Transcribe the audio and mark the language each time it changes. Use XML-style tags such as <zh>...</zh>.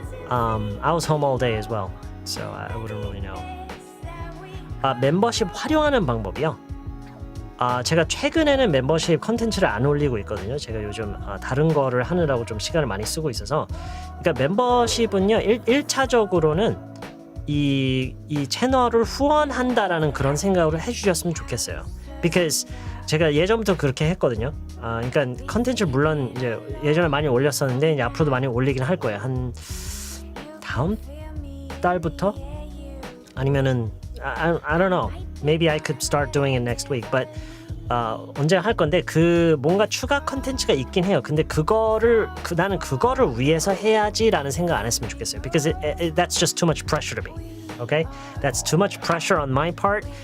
<en>I was home all day as well, so I wouldn't really know.</en> <ko>멤버십 활용하는 방법이요. 제가 최근에는 멤버십 컨텐츠를 안 올리고 있거든요. 제가 요즘 다른 거를 하느라고 좀 시간을 많이 쓰고 있어서. 그러니까 멤버십은요, 1차적으로는 이 채널을 후원한다라는 그런 생각으로 해주셨으면 좋겠어요.</ko> <en>Because</en> <ko>제가 예전부터 그렇게 했거든요. 그러니까 컨텐츠를 물론 이제 예전에 많이 올렸었는데 이제 앞으로도 많이 올리긴 할 거예요. 한 다음 달부터 아니면은</ko> <en>I don't know. Maybe I could start doing it next week. But</en> <ko>언제 할 건데 그 뭔가 추가 컨텐츠가 있긴 해요. 근데 나는 그거를 위해서 해야지라는 생각 안 했으면 좋겠어요.</ko> <en>Because that's just too much pressure to me. Okay? That's too much pressure on my part.</en>